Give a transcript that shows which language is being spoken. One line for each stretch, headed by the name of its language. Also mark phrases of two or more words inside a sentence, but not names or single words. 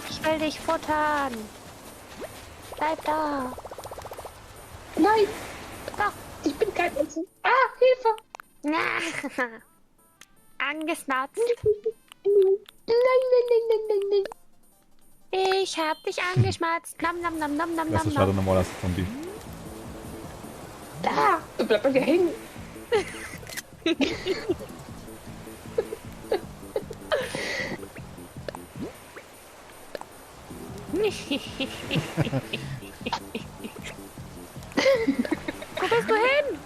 German: Ich will dich futtern. Bleib da. Nein, Doch. ich bin kein Essen. Ah, Hilfe. Angesnatzt. Nein. Ich hab dich angeschmatzt. Nam, nam, nam, nam, nam, Lass nam, das schaut nam. normal aus, Zombie. Da, bleib bei dir hängen. Wo bist du hin?